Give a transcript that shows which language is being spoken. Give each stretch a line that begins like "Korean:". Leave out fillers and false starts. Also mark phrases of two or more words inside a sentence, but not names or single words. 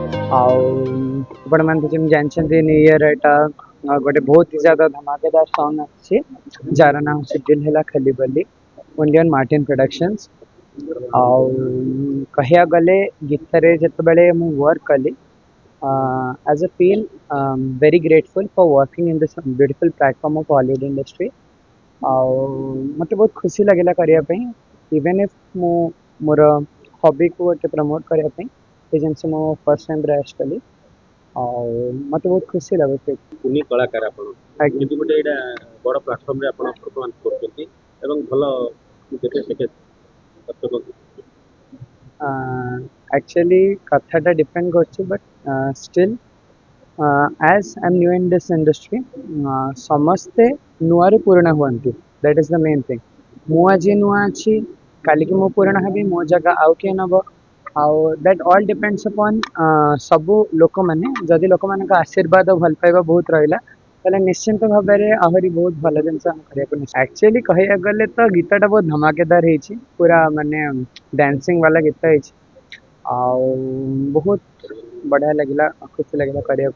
Odia: आपण ମାନେ ଯେମିତି ଜାଣିଛନ୍ତି
English: new year
Odia: ଏଇଟା ଗୋଟେ ବହୁତ ହି
Hindi: ज़्यादा धमाकेदार सॉन्ग
Odia: ଆସିଛି ଯାହାର ନାଁ ହେଉଛି ଦିଲ ହେଲା ଖଲିବଲି ଇଣ୍ଡିଆନ ମାର୍ଟିନ ପ୍ରୋଡକ୍ସନ୍ସ। ଆଉ କହିବାକୁ ଗଲେ ଗୀତରେ ଯେତେବେଳେ ମୁଁ ୱାର୍କ କଲି
English: as a feel very grateful for working in this beautiful platform of Hollywood industry।
Odia: ଆଉ ମୋତେ ବହୁତ ଖୁସି ଲାଗିଲା କରିବା ପାଇଁ
English: even if
Odia: ମୁଁ ମୋର ହବିକୁ ଗୋଟେ ପ୍ରମୋଟ୍ କରିବା ପାଇଁ ସେ ଜିନିଷ ମୁଁ
English: first time
Odia: ପ୍ରୟାସ କଲି ଆଉ ମୋତେ ବହୁତ ଖୁସି ଲାଗୁଛି। କୁନି କଳାକାର ଆପଣ ଆଜ୍ଞା। କିନ୍ତୁ ଗୋଟେ ଏଇଟା ବଡ଼ ପ୍ଲାଟଫର୍ମରେ ଆପଣ ପରଫର୍ମାନ୍ସ କରୁଛନ୍ତି ଏବଂ ଭଲ ଦେଖେ ଦେଖେ ଦର୍ଶକ
English: actually
Odia: କଥାଟା ଡିପେଣ୍ଡ କରୁଛି
English: but still as I'm new in this industry
Odia: ସମସ୍ତେ ନୂଆରୁ ପୁରୁଣା ହୁଅନ୍ତି
English: that is the main thing।
Odia: ମୁଁ ଆଜି ନୂଆ ଅଛି କାଲିକି ମୁଁ ପୁରୁଣା ହେବି ମୋ ଜାଗା ଆଉ କିଏ ନେବ ଆଉ
English: that all depends upon
Odia: ସବୁ ଲୋକମାନେ ଯଦି ଲୋକମାନଙ୍କ ଆଶୀର୍ବାଦ ଭଲ ପାଇବା ବହୁତ ରହିଲା ତାହେଲେ ନିଶ୍ଚିନ୍ତ ଭାବରେ ଆହୁରି ବହୁତ ଭଲ ଜିନିଷ ଆମେ କରିବାକୁ ଆକ୍ଚୁଆଲି କହିବାକୁ ଗଲେ ତ ଗୀତଟା ବହୁତ ଧମାକେଦାର ହେଇଛି ପୁରା ମାନେ ଡ୍ୟାନ୍ସିଂ ବାଲା ଗୀତ ହେଇଛି ଆଉ ବହୁତ ବଢ଼ିଆ ଲାଗିଲା ଖୁସି ଲାଗିଲା କରିବା